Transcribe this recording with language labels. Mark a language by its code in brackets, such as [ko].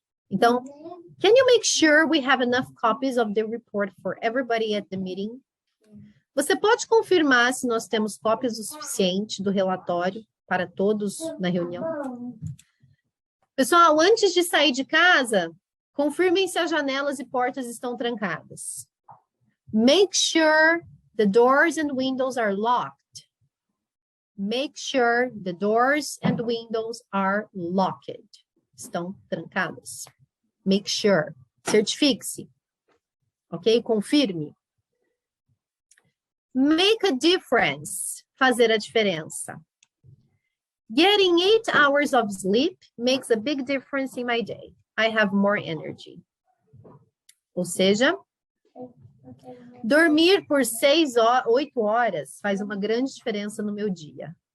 [pt] Então, [en] can you make sure we have enough copies of the report for everybody at the meeting? [pt] Você pode confirmar se nós temos cópias o suficiente do relatório para todos na reunião? Pessoal, antes de sair de casa, confirmem se as janelas e portas estão trancadas. [en] Make sure the doors and windows are locked. Make sure the doors and windows are locked. [pt] Estão trancadas. [en] Make sure. [pt] Certifique-se. Ok? Confirme. [en] Make a difference. [pt] Fazer a diferença. [en] Getting 8 hours of sleep makes a big difference in my day. I have more energy. [pt] Ou seja, dormir por 8 horas faz uma grande diferença no meu dia.